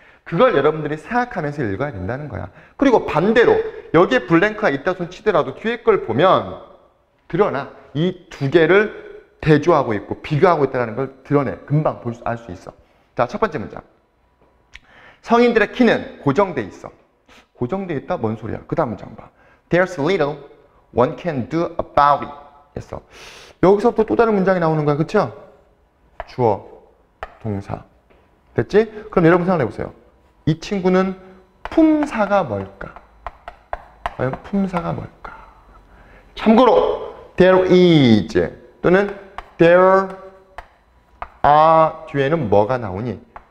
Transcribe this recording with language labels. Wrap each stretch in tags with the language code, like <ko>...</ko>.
<ko>그걸 여러분들이 생각하면서 읽어야 된다는 거야. 그리고 반대로 여기에 블랭크가 있다 손 치더라도 뒤에 걸 보면 드러나. 이 두 개를 대조하고 있고 비교하고 있다는 걸 드러내. 금방 알 수 있어. 자, 첫 번째 문장. 성인들의 키는 고정돼 있어. 고정돼 있다? 뭔 소리야? 그 다음 문장 봐.</ko> <en>There's little one can do about it.</en> <ko>했어. 여기서부터 또 다른 문장이 나오는 거야. 그쵸? 주어, 동사. 됐지? 그럼 여러분 생각해 보세요. 이 친구는 품사가 뭘까? 과연 품사가 뭘까? 참고로 there is 또는 there are 뒤에는 뭐가 나오니?</ko>